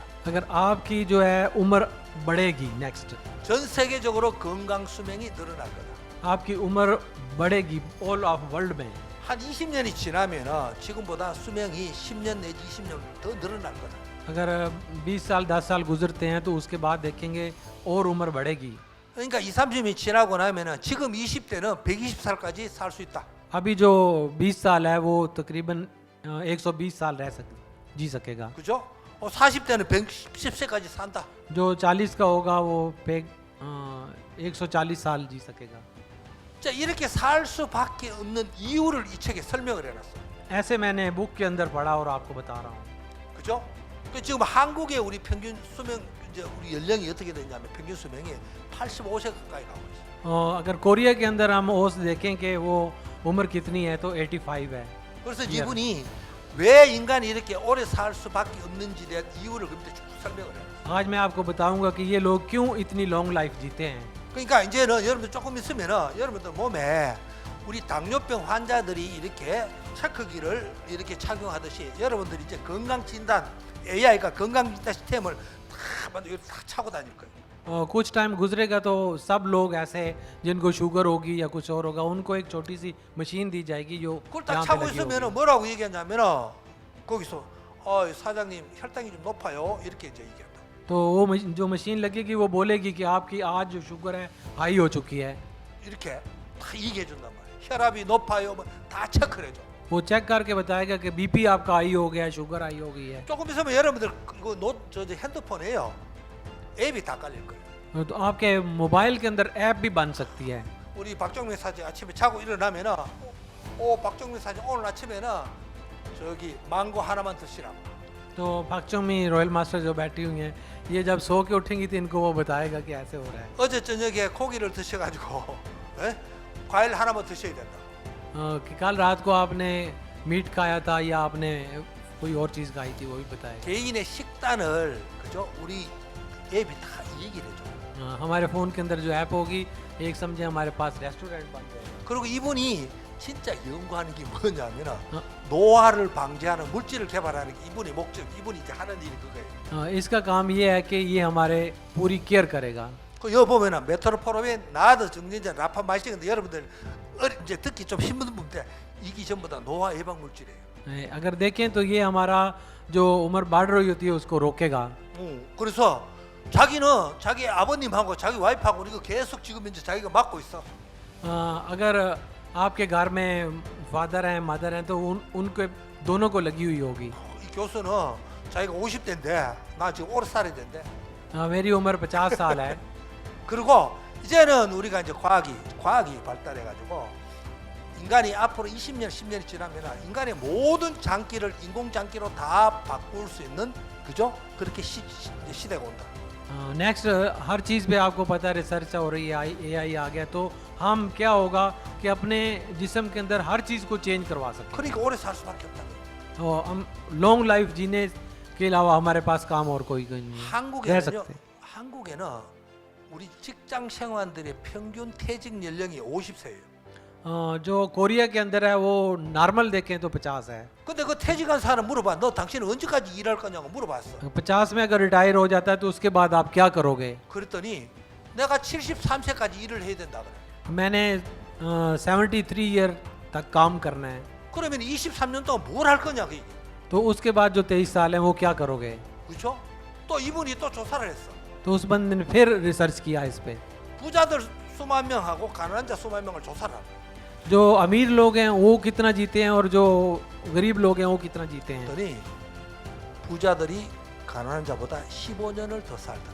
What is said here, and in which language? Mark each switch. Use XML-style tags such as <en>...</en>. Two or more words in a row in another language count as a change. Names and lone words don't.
<hi>अगर आपकी जो है उम्र बढ़ेगी, नेक्स्ट</hi> <ko>전 세계적으로 건강 수명이 늘어날 거다.</ko> <hi>आपकी उम्र बढ़ेगी</hi> <en>all of world</en> <hi>में।</hi> <ko>한 20년이 지나면 지금보다 수명이 10년 내지 20년 더 늘어날 거다.</ko> <hi>अगर 20 साल 10 साल गुजरते हैं तो उसके बाद देखेंगे और उम्र बढ़ेगी।</hi> <ko>그러니까 20, 30년이 지나고 나면은 지금 20대는 120살까지 살 수 있다.</ko> <hi>अभी जो 20 साल है वो तकरीबन 120 साल जी सकेगा।</hi> <ko>그죠? 40대는 110세까지 산다.</ko> <hi>जो 40 का होगा वो 140 साल जी सकेगा।</hi> <ko>자, 이렇게 살 수밖에 없는 이유를 이 책에 설명을 해놨어.</ko> <hi>ऐसे मैंने बुक के अंदर पढ़ा और आपको बता रहा हूँ।</hi> <ko>그죠? 그 지금 한국의 우리 평균 수명 이제 우리 연령이 어떻게 되냐면 평균 수명이 85세 가까이 가고 있어.</ko> <hi>अगर कोरिया के अंदर हम ओस देखें कि वो उम्र कितनी है तो 85 है।</hi> <ko>그래서 이분이 왜 인간이 이렇게 오래 살 수밖에 없는지에 대한 이유를 그때 쭉 설명을 해요.</ko> <hi>आज मैं आपको बताऊंगा कि ये लोग क्यों इतनी</hi> <en>long life</en> <hi>जीते हैं।</hi> <ko>그러니까 이제는 여러분들 조금 있으면은 여러분들 몸에 우리 당뇨병 환자들이 이렇게 체크기를 이렇게 착용하듯이 여러분들이 이제 건강 진단 AI가 건강 진단 시스템을 다 차고 다닐 거예요.</ko> <hi>कुछ टाइम गुजरेगा तो सब लोग ऐसे जिनको शुगर होगी या कुछ और होगा उनको एक छोटी सी मशीन दी जाएगी जो</hi> <ko>그걸 딱</ko> <hi>यहाँ पे</hi> <ko>차고</ko> <hi>लगी</hi> <ko>있으면은</ko> <hi>होगी।</hi> <ko>뭐라고 얘기하냐면은 거기서 사장님 혈당이 좀 높아요 이렇게 이제 얘기한다.</ko> <hi>तो वो जो मशीन लगेगी वो बोलेगी कि आपकी आज जो शुगर है हाई हो चुकी है।</hi> <ko>이렇게 다 얘기해 준단 말이야. 혈압이 높아요, 다 체크를 해줘.</ko> <hi>वो चेक करके बताएगा कि बीपी आपका हाई हो गया है, शुगर हाई हो गई है।</hi> <ko>조금 있으면 여러분들 이거 저 핸드폰에요 앱이 다 깔릴 거예요.</ko> <hi>तो आपके मोबाइल के अंदर ऐप भी बन सकती है।</hi> <ko>우리 박정민 사진 아침에 자고 일어나면은 박정민 사진 오늘 아침에는 저기 망고 하나만 드시라고.</ko> <hi>तो 박정मी</hi> <en>royal master</en> <hi>जो बैठी हुई हैं ये जब सो के उठेंगी तो इनको वो बताएगा कि ऐसे हो रहा है।</hi> <ko>어제 저녁에 고기를 드셔가지고 과일 하나만 드셔야 된다.</ko> <hi>कि कल रात को आपने मीट खाया था या आपने कोई और चीज़ खाई थी वो भी बताएगा।</hi> <ko>개인의 식단을 그죠? 우리 앱이 다 얘기를 해줘.</ko> <hi>हमारे फ़ोन के अंदर जो ऐप होगी एक समझे हमारे पास रेस्टोरेंट बन जाएगा।</hi> <ko>그리고 이분이 진짜 연구하는 게 뭐냐면은 노화를 방지하는 물질을 개발하는 게 이분의 목적, 이분이 이제 하는 일이 그거예요.</ko> <hi>इसका काम ये है कि ये हमारे पूरी केयर करेगा।</hi> <ko>그 여기 보면은 메트로포르민, 나드, 정전제, 라파마이신인데 여러분들 이제 듣기 좀 힘든 분인데 이게 전부 다 노화 예방 물질이에요.</ko> <hi>अगर देखें तो ये हमारा जो उम्र बढ़ रही होती है उसको रोकेगा।</hi> <ko>그래서 자기는 자기 아버님하고 자기 와이프하고 이거 계속 지금 이제 자기가 맡고 있어.</ko> <hi>अगर आपके घर में फादर हैं मदर हैं तो उनको दोनों को लगी हुई होगी।</hi> <ko>이 교수는 자기가 50대인데 나 지금 오래 살아야 된대.</ko> <hi>मेरी उम्र 50 साल है।</hi> <ko>그리고 이제는 우리가 이제 과학이 발달해 가지고 인간이 앞으로 20년, 10년이 지나면 인간의 모든 장기를 인공 장기로 다 바꿀 수 있는 그죠? 그렇게 시대가 온다.</ko> <hi>नेक्स्ट हर चीज़ पे आपको पता है रिसर्च हो रही है, AI आ गया तो हम क्या होगा कि अपने जिस्म के अंदर हर चीज़ को चेंज करवा सकते</hi> <ko>그러니까 오래 살 수밖에 없다.</ko> <hi>हैं। और हम</hi> <en>long life</en> <hi>जीने के अलावा हमारे पास काम और कोई नहीं है, रह</hi> <ko>한국에는요.</ko> <hi>सकते।</hi> <ko>한국에는 우리 직장 생활들의 평균 퇴직 연령이 50세예요.</ko> <hi>जो कोरिया के अंदर है वो नॉर्मल देखें तो 50 है।</hi> <ko>근데 그 퇴직한 사람 물어봐. 너 당신은 언제까지 일할 거냐고 물어봤어.</ko> <hi>50 में अगर रिटायर हो जाता है तो उसके बाद आप क्या करोगे?</hi> <ko>그랬더니 내가 73세까지 일을 해야 된다 그래.</ko> <hi>मैंने 73 ईयर तक काम करना है।</hi> <ko>그러면 23년 동안 뭘 할 거냐 그 얘기.</ko> <hi>तो उसके बाद जो 23 साल है वो क्या करोगे?</hi> <ko>그렇죠? 또 이분이 또 조사를 했어.</ko> <hi>तो उस बंदे ने फिर रिसर्च किया इस पे।</hi> <ko>부자들 수만 명하고 가난한 자 수만 명을 조사를 하고.</ko> <hi>जो अमीर लोग हैं वो कितना जीते हैं और जो गरीब लोग हैं वो कितना जीते हैं।</hi> <ko>그랬더니 부자들이 가난한 자보다 15년을 더 살더라.</ko>